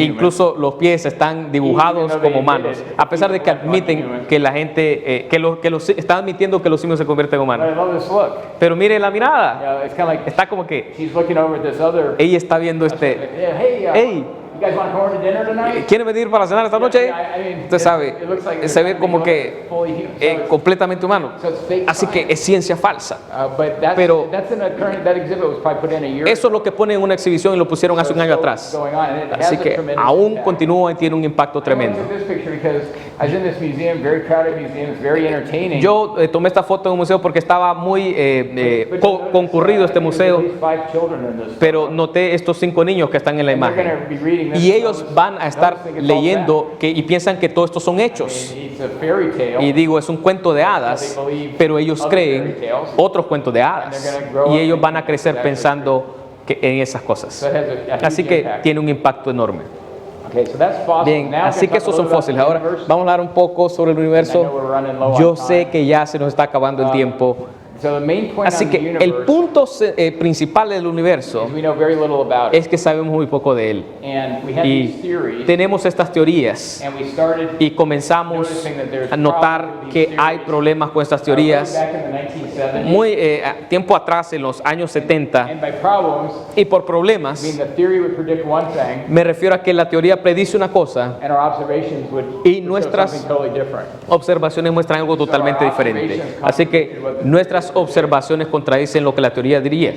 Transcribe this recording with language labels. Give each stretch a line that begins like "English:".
Spanish: Incluso los pies están dibujados
English: Even though
Spanish: como
English: they
Spanish: humanos,
English: admit it,
Spanish: a pesar de que
English: people like
Spanish: admiten
English: humans.
Spanish: que la gente, están admitiendo que los simios se convierten en
English: But
Spanish: humanos.
English: I love this look.
Spanish: Pero mire la mirada,
English: Yeah, it's kind of like
Spanish: está como que
English: she's looking over at this other.
Spanish: ella está viendo este,
English: Yeah, hey, hey, you guys want to come over to dinner tonight?
Spanish: ¿quiere venir para cenar esta noche?
English: Yeah, I mean,
Spanish: Usted sabe,
English: it looks like
Spanish: se ve
English: they're
Spanish: como
English: trying to
Spanish: que
English: make it fully human. So it's-
Spanish: completamente humano.
English: so it's fake
Spanish: Así que
English: science.
Spanish: es ciencia falsa.
English: But that's,
Spanish: Pero-
English: that's in a current, that exhibit was probably put in a year
Spanish: Eso es lo que ponen en una exhibición y lo pusieron hace un año atrás.
English: going on, and it has
Spanish: Así
English: a
Spanish: que
English: tremendous
Spanish: aún
English: impact.
Spanish: continúa y tiene un impacto
English: I
Spanish: tremendo.
English: took this picture because I was in this museum, very crowded museum, it's very entertaining.
Spanish: Yo tomé esta foto en un museo porque estaba muy concurrido este museo,
English: There's at least 5 children in this.
Spanish: pero noté estos 5 niños que están en la
English: And they're
Spanish: imagen.
English: gonna be reading this
Spanish: Y ellos
English: and
Spanish: van a estar
English: they'll think it's all
Spanish: leyendo y piensan que todo esto son hechos.
English: fact. It's a fairy tale.
Spanish: Y digo, es un cuento de hadas, pero ellos creen otros cuentos de hadas. Y ellos van a crecer pensando en esas
English: So
Spanish: cosas.
English: it has a
Spanish: Así que
English: impact.
Spanish: tiene un impacto enorme.
English: Okay, so that's fossil.
Spanish: Bien,
English: Now
Spanish: así
English: can
Spanish: que
English: I talk
Spanish: esos
English: a
Spanish: son
English: little
Spanish: fósiles.
English: about
Spanish: Ahora
English: the universe?
Spanish: vamos a hablar un poco sobre el
English: I know
Spanish: universo.
English: we're running low on
Spanish: Yo
English: time.
Spanish: sé que ya se nos está acabando el tiempo.
English: So the main point
Spanish: Así
English: on the
Spanish: que el
English: universe
Spanish: punto principal del universo
English: is we know very little about it.
Spanish: es que sabemos muy poco de él.
English: And we had
Spanish: Y
English: these theories,
Spanish: tenemos estas teorías
English: and we started
Spanish: y comenzamos a notar que hay problemas con estas teorías.
English: back in the 1970s.
Spanish: Muy tiempo atrás, en los años 70,
English: And by problems,
Spanish: y por
English: I mean
Spanish: problemas,
English: the theory would predict one thing,
Spanish: me refiero a que la teoría predice una cosa,
English: and our observations would
Spanish: Y
English: show
Spanish: nuestras-
English: something totally different.
Spanish: observaciones muestran algo totalmente diferente. Así que nuestras observaciones contradicen lo que la teoría diría.